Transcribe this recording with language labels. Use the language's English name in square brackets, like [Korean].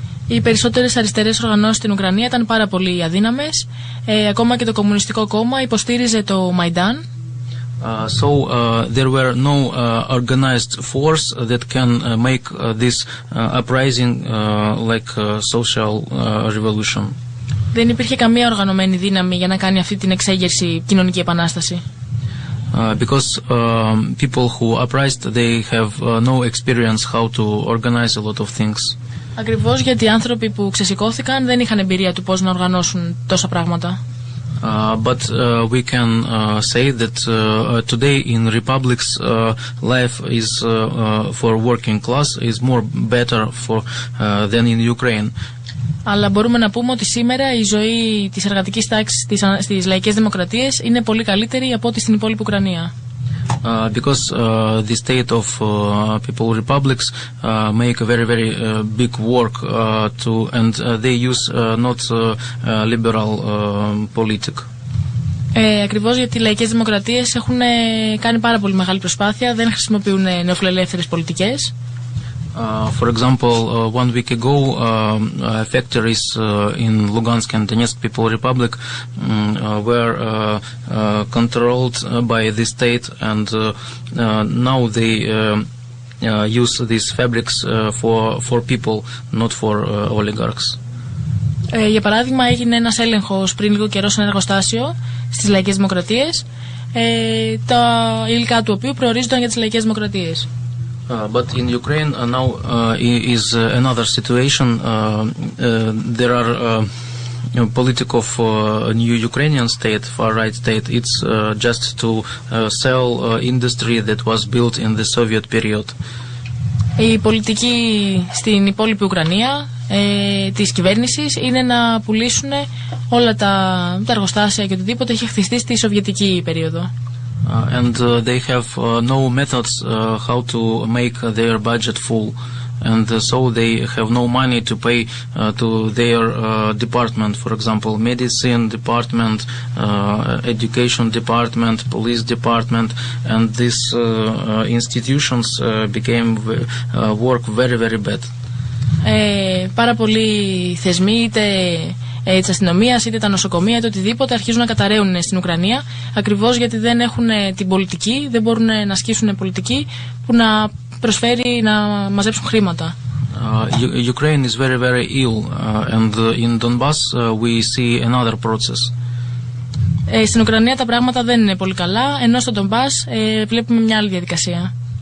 [Greek] Οι περισσότερες αριστερές οργανώσεις στην Ουκρανία ήταν πάρα πολύ αδύναμες. Ακόμα και το Κομμουνιστικό Κόμμα υποστήριζε το Μαϊντάν. [English] So there were no organized force that can make this uprising like social revolution. [Greek] Δεν υπήρχε καμία οργανωμένη δύναμη για να κάνει αυτή την εξέγερση κοινωνική επανάσταση. [English] Because people who uprised, they have no experience how to organize a lot of things. [Greek] Ακριβώς γιατί οι άνθρωποι που ξεσηκώθηκαν δεν είχαν εμπειρία του πώς να οργανώσουν τόσα πράγματα. [English] But we can say that today in republics life is for working class is more better for than in Ukraine. [Greek] Αλλά μπορούμε να πούμε ότι σήμερα η ζωή της εργατικής τάξης στις λαϊκές δημοκρατίες είναι πολύ καλύτερη από ό,τι στην υπόλοιπη Ουκρανία. [English] Because the state of people republics make a very, very big work to and they use not liberal politic. [Greek] Ακριβώς γιατί οι λαϊκές δημοκρατίες έχουν κάνει πάρα πολύ μεγάλη προσπάθεια, δεν χρησιμοποιούν νεοφιλελεύθερες πολιτικές. [English] For example, 1 week ago, factories in Lugansk and Donetsk People Republic were controlled by the state, and now they use these fabrics for people, not for oligarchs. [Greek] Για παράδειγμα, έγινε ένας έλεγχος πριν λίγο καιρό σε ένα εργοστάσιο στις λαϊκές δημοκρατίες, τα υλικά του οποίου προορίζονταν για τις λαϊκές δημοκρατίες. [English] But in Ukraine now is another situation. There are politics of new Ukrainian state, far-right state. It's just to sell industry that was built in the Soviet period. [Greek] Η πολιτική στην υπόλοιπη Ουκρανία της κυβέρνησης είναι να πουλήσουν όλα τα εργοστάσια και οτιδήποτε έχει χτιστεί στη Σοβιετική περίοδο. [English] And they have no methods how to make their budget full, and so they have no money to pay to their department, for example, medicine department, education department, police department, and these institutions became work very, very bad. [Greek] Πάρα πολλοί θεσμοί, είτε της αστυνομίας, είτε τα νοσοκομεία, είτε οτιδήποτε, αρχίζουν να καταραίουν στην Ουκρανία, ακριβώς γιατί δεν έχουν την πολιτική, δεν μπορούν να ασκήσουν πολιτική που να προσφέρει να μαζέψουν χρήματα. [English] Ukraine is very, very ill, and in Donbass we see another process. [Greek] Στην Ουκρανία τα πράγματα δεν είναι πολύ καλά, ενώ στο Donbass βλέπουμε μια άλλη διαδικασία.